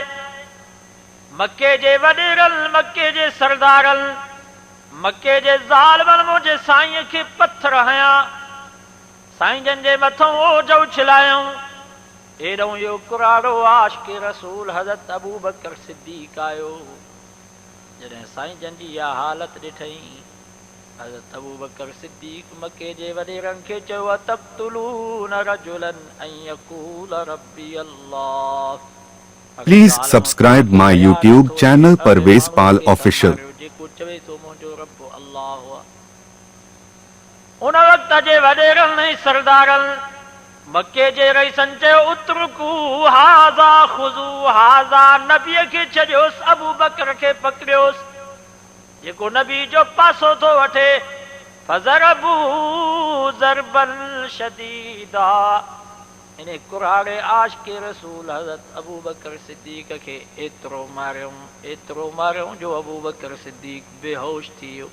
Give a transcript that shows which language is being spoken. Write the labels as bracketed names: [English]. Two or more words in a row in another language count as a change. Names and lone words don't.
[Sindhi] मक्के जे वडेरल, मक्के जे सरदारल, मक्के जे ज़ालिमन मुंहिंजे साईं खे पत्थर हया, साईं जन जे मथों ओझ उछलायूं। एॾो इहो कुराड़ो आशिक़ रसूल हज़रत अबू बकर सिद्दीक़ आयो। जॾहिं साईं जन जी इहा हालत ॾिठई, हज़रत अबू बकर सिद्दीक़ मक्के जे वडेरनि खे चयो, [Arabic] تقتلون رجلا أن يقول ربي الله. [English] Please subscribe my YouTube channel Parvez Pal Official. [Sindhi] उन वक्त जे वडेरन नहीं सरदारन मक्के जे रईसन चयो, [Arabic] اتركوا هذا خذوا هذا. [Sindhi] नबीअ खे छॾियोसि, अबू बकर खे पकड़ियोसि, जेको नबी जो पासो थो वठे। [Arabic] فضربوا ضربا شديدا. [Sindhi] इन कुराड़े आशिक़ रसूल हज़रत अबू बकर सिद्दीक़ खे एतिरो मारियूं जो अबू बकर सिद्दीक़ बेहोश थी वियो।